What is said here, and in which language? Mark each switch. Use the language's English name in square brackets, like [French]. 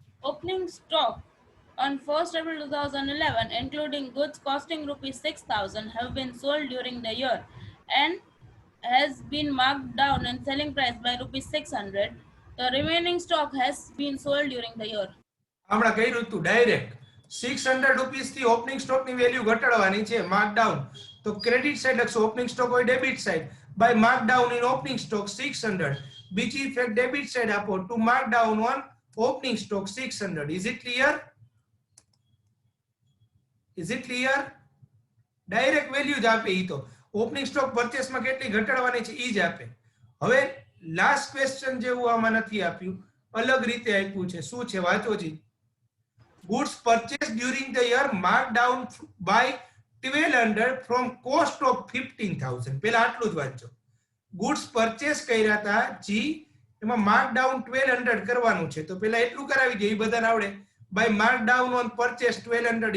[English] Opening stock on 1st April 2011, including goods costing rupees 6,000, have been sold during the year and has been marked down in selling price by rupees 600. The remaining stock has been sold during the year. [Gujarati] હમણાં કર્યું હતું direct 600 rupees થી opening stock ની value ઘટાડવાની છે, mark down. તો credit side લખશો, opening stock હોય debit side [English] By mark down in opening stock 600. [Gujarati] બીજી ઇફેક્ટ ડેબિટ સાઈડ આપો [English] To mark down on opening stock 600. Is it clear? Is it clear? [Gujarati] Direct value જ આપે. ઈ તો opening stock purchase માં કેટલી ઘટાડવાની છે ઈ જ આપે. હવે લાસ્ટ ક્વેશ્ચન જેવું આમાં નથી આપ્યું, અલગ રીતે આપ્યું છે. શું છે વાંચો જી. [English] goods purchased during the year marked down by 1200 from cost of 15,000. [Gujarati] પેલા આટલું જ વાંચો. goods purchase કર્યા હતા જી, એમાં mark down 1200 કરવાનું છે, તો પેલા એટલું કરાવી દો, એ બધાને આવડે. [English] by mark down on purchase 1200.